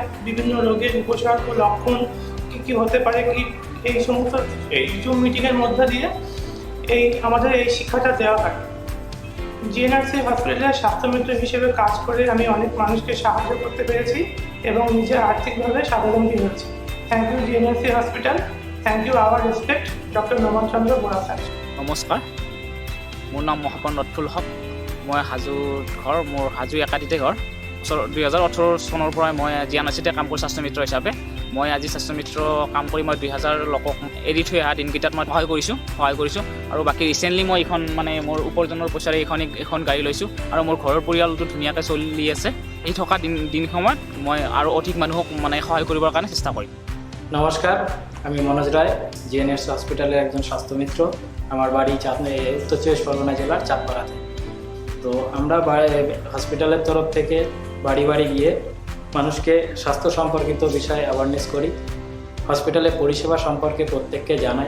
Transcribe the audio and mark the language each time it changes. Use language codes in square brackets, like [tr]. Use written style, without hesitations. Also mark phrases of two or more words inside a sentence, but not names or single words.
[bn] বিভিন্ন রোগের উপসর্গ, লক্ষণ কী হতে পারে, এই সমস্ত এই জুম মিটিংয়ের মধ্যে দিয়ে আমাদের এই শিক্ষাটা দেওয়া হয়। GNRC হসপিটালের স্বাস্থ্যমিত্র হিসেবে কাজ করে আমি অনেক মানুষকে সাহায্য করতে পেরেছি এবং নিজে আর্থিকভাবে স্বাবলম্বী হয়েছি। [en] Thank you GNRC Hospital, thank you our respect Doctor Noman Chandra Bora Sir. [as] নমস্কাৰ, মোৰ নাম মহাপন নটফুল হক। মই হাজোত ঘৰ, মোৰ হাজো একাধিতে ঘৰ। 2018 চনৰ পৰাই মই GNRCতে কাম কৰোঁ স্বাস্থ্যমিত্ৰ হিচাপে। মই আজি স্বাস্থ্যমিত্ৰ কাম কৰি মই 2000 লোকক এৰি থৈ অহা দিনকেইটাত মই সহায় কৰিছোঁ আৰু বাকী ৰিচেণ্টলি মই মোৰ উপাৰ্জনৰ পইচাৰে এখন গাড়ী লৈছোঁ আৰু মোৰ ঘৰৰ পৰিয়ালটো ধুনীয়াকৈ চলি আছে। এই থকা দিনসময়ত মই আৰু অধিক মানুহক সহায় কৰিবৰ কাৰণে চেষ্টা কৰিম। [bn] নমস্কার, আমি মনোজ রায়, GNRC হসপিটালের একজন স্বাস্থ্যমিত্র। আমার বাড়ি উত্তর 24 পরগনা জেলার চাঁদপাড়াতে। তো আমরা হসপিটালের তরফ থেকে বাড়ি গিয়ে মানুষকে স্বাস্থ্য সম্পর্কিত বিষয়ে অ্যাওয়ারনেস করি, হসপিটালের পরিষেবা সম্পর্কে প্রত্যেককে জানাই।